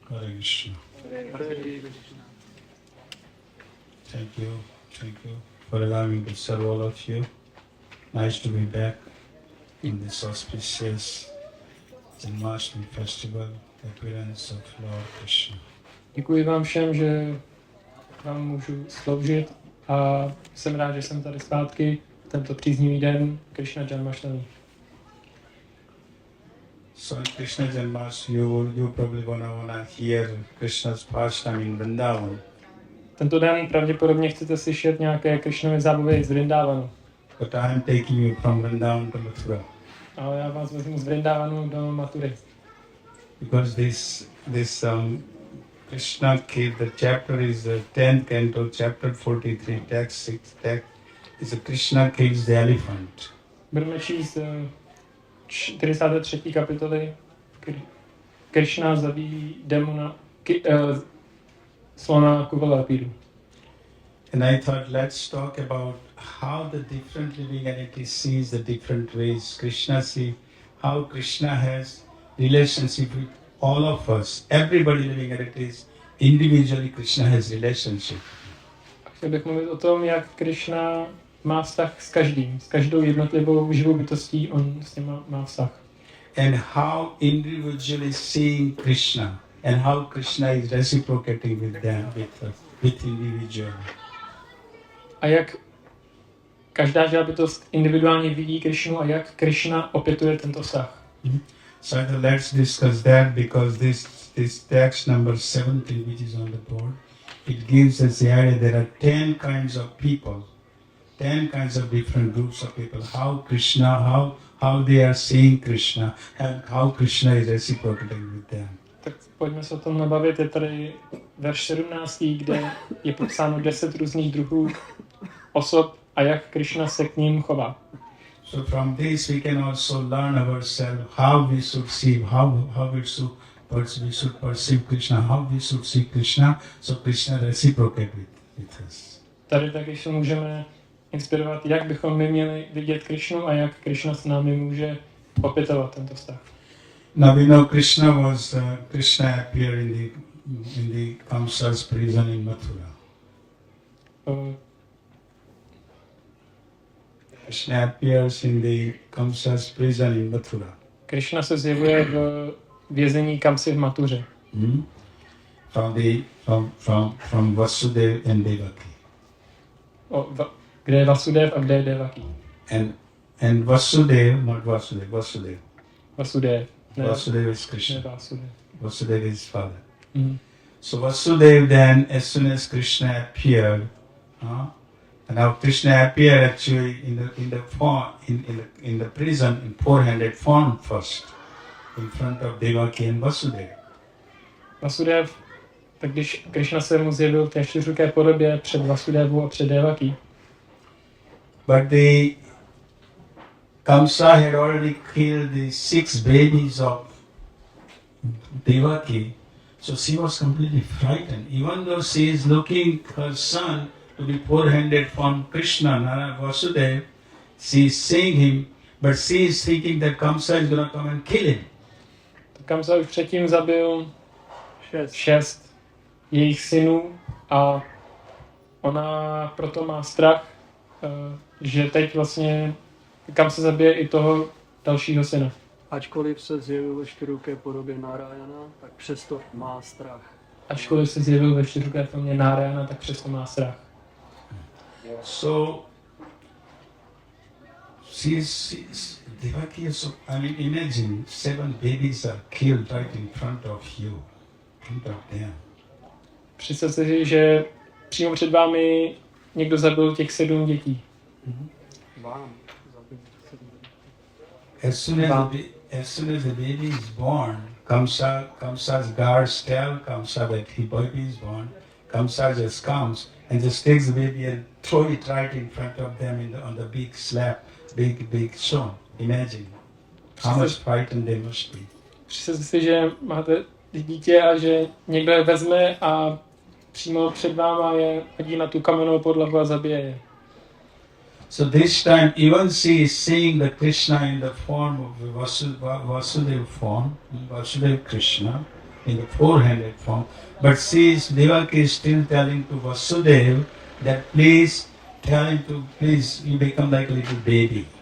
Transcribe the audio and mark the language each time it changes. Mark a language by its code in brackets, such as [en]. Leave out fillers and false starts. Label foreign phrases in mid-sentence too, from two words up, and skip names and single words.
[en] Hare Krishna. Thank you for allowing me to serve all of you. Nice to be back in this auspicious Janmashtami festival, appearance of Lord Krishna. [cs] Děkuji vám všem, že vám můžu sloužit a jsem rád, že jsem tady zpátky tento příznivý den Krišna Janmáštamí. [en] So in Krishna Janmashtami, you probably wanna hear Krishna's pastime in Vrindavan. [cs] Tento den pravděpodobně chcete slyšet nějaké Krišnovy zábavy z Vrindávanu. [en] But I am taking you from Vrindavan to Mathura. [cs] Ale já vás vezmu z Vrindávanu do Mathury. [en] Because this Krishna kid, the chapter is the 10th canto, chapter 43, text 6, text is a Krishna kills the elephant. [cs] Budeme číst 43. kapitoly. Krišna zabíjí demona, slona Kuvalarpídu. [en] And I thought, let's talk about how the different living entities sees the different ways. Krishna see how Krishna has relationship with all of us. Everybody living entities, individually Krishna has relationship. [cs] Chtěl bych mluvit o tom, jak Krišna má vztah s každým, s každou jednotlivou živou bytostí, on s ním má vztah. [en] And how individually seeing Krishna and how Krishna is reciprocating with them, with individual. [cs] A jak každá živá bytost individuálně vidí Krišnu a jak Krišna opětuje tento vztah. [en] So let's discuss that because this text number 17, which is on the board, it gives us the idea there are 10 kinds of people, 10 kinds of different groups of people. How Krishna, how they are seeing Krishna, and how Krishna is reciprocating with them. [cs] Tak pojďme se o tom nabavit. Je tady verš 17, kde je popsáno 10 různých druhů osob a jak Krišna se k ním chová. [en] So from this we can also learn ourselves how we should see, how we should perceive Krishna, how we should see Krishna, so Krishna reciprocate with us. [cs] Tady taky se můžeme inspirovat, jak bychom my měli vidět Krišnu a jak Krišna s námi může opětovat tento vztah. [en] Now we know Krishna appeared in the Kamsa's prison in Mathura. Krishna appears in the Kamsa's prison in Mathura. [cs] Krišna se zjevuje v vězení Kamsy v Mathuře. [en] From Vasudev and Devaki. [cs] Kde je Vasudev a kde je Devaki? [en] And Vasudev, not Vasudev, Vasudev. Vasudev. Vasudev is Krishna. Vasudev. Vasudev is his father. So Vasudev then, as soon as Krishna appeared, and now Krishna appeared actually in the prison in four-handed form first, in front of Devaki and Vasudev. [cs] Vasudev, tak když Krishna se mu zjevil v té čtyřruké podobě před Vasudevu a před Devaki. [en] But the Kamsa had already killed the 6 babies of Devaki, so she was completely frightened. Even though she is looking her son to be four-handed from Krishna, Nara Vasudev, she is seeing him, but she is thinking that Kamsa is going to come and kill him. [cs] Kamsa už předtím zabil 6 jejich synů a ona proto má strach, že teď vlastně Kamsa zabije i toho dalšího syna. Ačkoliv se zjevil ve čtyřruké podobě Narayana, tak přesto má strach. Ačkoliv se zjevil ve čtyřruké podobě Narayana, tak přesto má strach. [en] So, Devaki is so, I mean, imagine 7 babies are killed right in front of you, in front of them. [cs] Představte si, že přímo před vámi někdo zabil těch 7 dětí. Vám. [en] As soon as the baby is born, Kamsa's guards tell Kamsa that the baby is born. Kamsa just comes and just takes the baby and throw it right in front of them on the big slab, big stone. Imagine how much frightened they must be. [cs] Představte si, že máte dítě a že někdo je vezme a přímo před váma je hodí na tu kamennou podlahu a zabije je. [en] So this time, even she is seeing the Krishna in the form of Vasudev form, Vasudev Krishna, in the four-handed form. But Devaki is still telling to Vasudeva that please tell him to please you become like a little baby.